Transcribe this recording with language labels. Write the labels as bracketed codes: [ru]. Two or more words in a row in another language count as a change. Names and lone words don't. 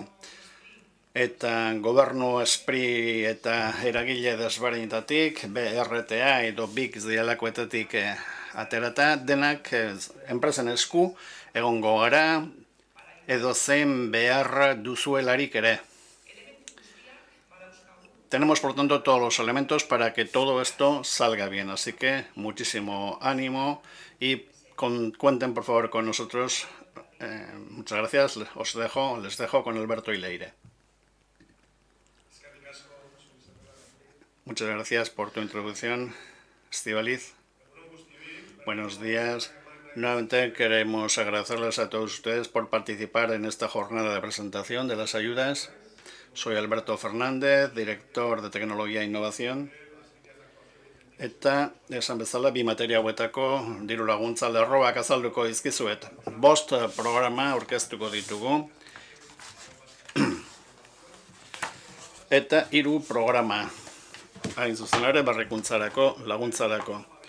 [eu] Eta gobernu espri eta eragile desberdinetatik, BRTA edo BIC dialakoetatik aterata, denak enpresen esku egongo gara, edo zein behar duzuelarik ere. [es] tenemos por tanto todos los elementos para que todo esto salga bien. Así que muchísimo ánimo y cuenten por favor con nosotros. Muchas gracias. Les dejo con Alberto y Leire. Muchas gracias por tu introducción, Estíbaliz. Buenos días. Nuevamente queremos agradecerles a todos ustedes por participar en esta jornada de presentación de las ayudas. Soy Alberto Fernández, director de Tecnología e Innovación. [eu] Eta, esan bezala, bi materia hauetako diru laguntza lerroak azalduko dizkizuet. 5 programa aurkeztuko ditugu. Eta 3 programa. Hain zuzen ere, berrikuntzarako, laguntzarako.